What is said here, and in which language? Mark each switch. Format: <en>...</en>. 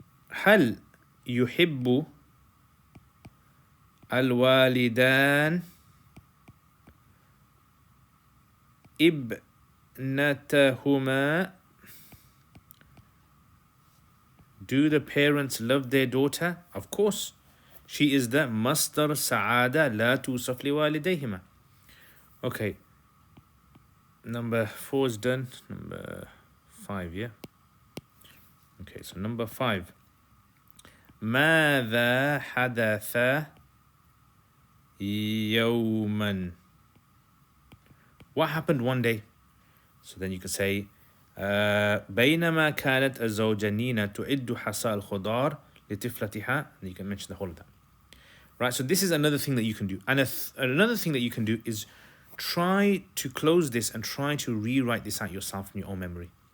<ar>هل يحب الوالدان ابنتهما?</ar> <en>Do the parents love their daughter? Of course. She is the</en> <ar>مصدر سعادة لا توصف لوالديهما.</ar> <en>Okay. Number 4 is done. Number 5, yeah? Okay, so number 5.</en> <ar>ماذا حدث يوما?</ar> <en>What happened one day? So then you can say</en> <ar>بينما كانت الزوجة نينا تعد حصى الخضار لطفلتها.</ar> <en>And you can mention the whole of that. Right, so this is another thing that you can do. And another thing that you can do is try to close this and try to rewrite this out yourself in your own memory.</en>